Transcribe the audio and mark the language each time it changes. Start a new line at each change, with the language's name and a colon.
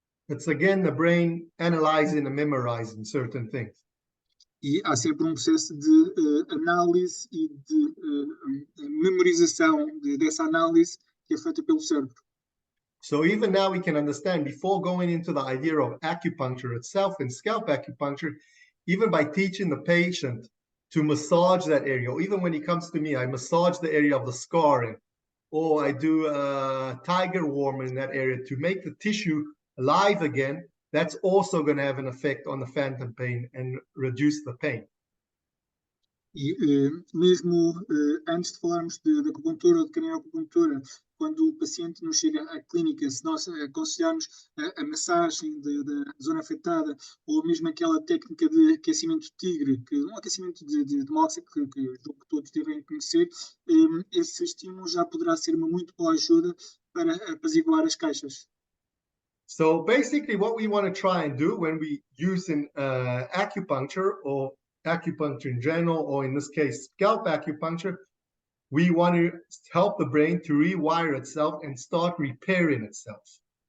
English: It's again the brain analyzing and memorizing certain things.
Portuguese: E há sempre processo de análise e de memorização dessa análise que é feita pelo cérebro.
English: So even now we can understand, before going into the idea of acupuncture itself and scalp acupuncture, even by teaching the patient to massage that area, or even when he comes to me, I massage the area of the scarring, or I do a tiger warm in that area to make the tissue alive again, that's also going to have an effect on the phantom pain and reduce the pain.
Portuguese: E mesmo antes de falarmos de acupuntura ou de craniacupuntura, quando o paciente nos chega à clínica, se nós aconselharmos a massagem da zona afetada, ou mesmo aquela técnica de aquecimento tigre, que um aquecimento de moxa, que julgo que todos devem conhecer, esse estímulo já poderá ser uma muito boa ajuda para apaziguar as caixas.
English: So basically what we want to try and do when we use acupuncture or acupuncture in general, or in this case, scalp acupuncture, we want to help the brain to rewire itself and start repairing itself.